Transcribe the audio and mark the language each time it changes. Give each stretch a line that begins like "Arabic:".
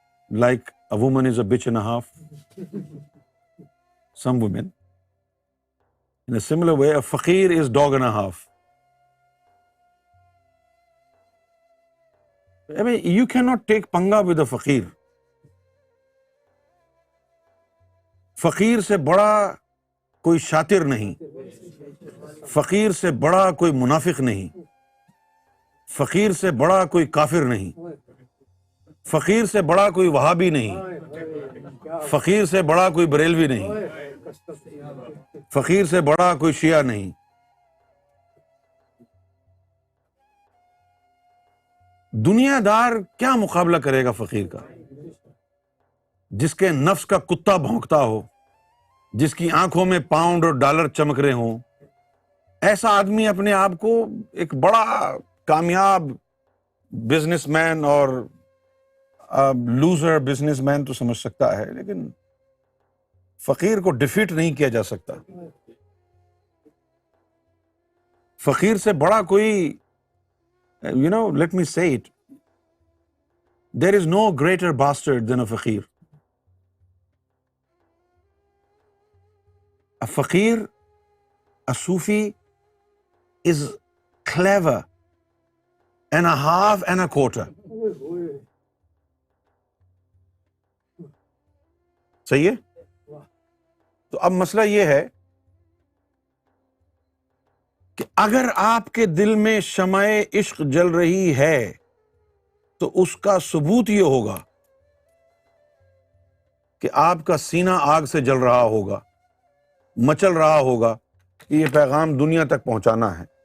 English: Like a woman is a bitch and a half. Some women. In a similar way, a faqir is dog and a half. I mean, you cannot take panga with a faqir.
Urdu: فقیر سے بڑا کوئی شاطر نہیں، فقیر سے بڑا کوئی منافق نہیں، فقیر سے بڑا کوئی کافر نہیں، فقیر سے بڑا کوئی وہابی نہیں، فقیر سے بڑا کوئی بریلوی نہیں، فقیر سے بڑا کوئی شیعہ نہیں. دنیا دار کیا مقابلہ کرے گا فقیر کا؟ جس کے نفس کا کتا بھونکتا ہو، جس کی آنکھوں میں پاؤنڈ اور ڈالر چمک رہے ہوں. ایسا آدمی اپنے آپ کو ایک بڑا کامیاب بزنس مین اور لوزر بزنس مین تو سمجھ سکتا ہے، لیکن فقیر کو ڈیفیٹ نہیں کیا جا سکتا. فقیر سے بڑا کوئی
English: let me say it, there is no greater bastard than a faqir. A faqir, a Sufi, is clever and a half and a quarter.
Urdu: صحیح ہے؟ تو اب مسئلہ یہ ہے کہ اگر آپ کے دل میں شمع عشق جل رہی ہے تو اس کا ثبوت یہ ہوگا کہ آپ کا سینہ آگ سے جل رہا ہوگا، مچل رہا ہوگا کہ یہ پیغام دنیا تک پہنچانا ہے.